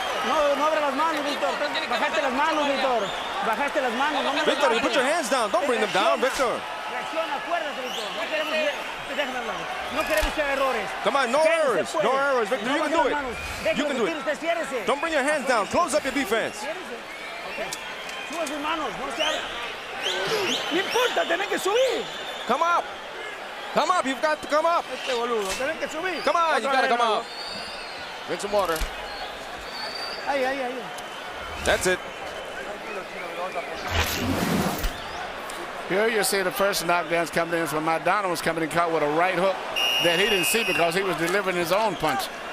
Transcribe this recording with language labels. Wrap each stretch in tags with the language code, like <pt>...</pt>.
<es>No abra las manos, Victor. Bajaste las manos, Victor. Bajaste las manos. No me</es> <en>Victor, you put your hands down. Don't bring them down, Victor.</en> <es>Reacciona, acuérdate, Victor. Déjame hablar. No queremos que haga errores.</es> <en>Come on, no errors. No errors, Victor. You can do it. You can do it. Don't bring your hands down. Close up your defense.</en> <es>Sube sus manos, no se abra. No importa, tenés que subir.</es> <en>Come up. Come up. You've got to come up.</en> <es>Este boludo, tenés que subir.</es> <en>Come on, you got to come up. Drink some water.</en> <es>Ahí.</es> <en>That's it. Here you see the first knockdowns coming in from Maidana was coming in caught with a right hook that he didn't see because he was delivering his own punch.</en>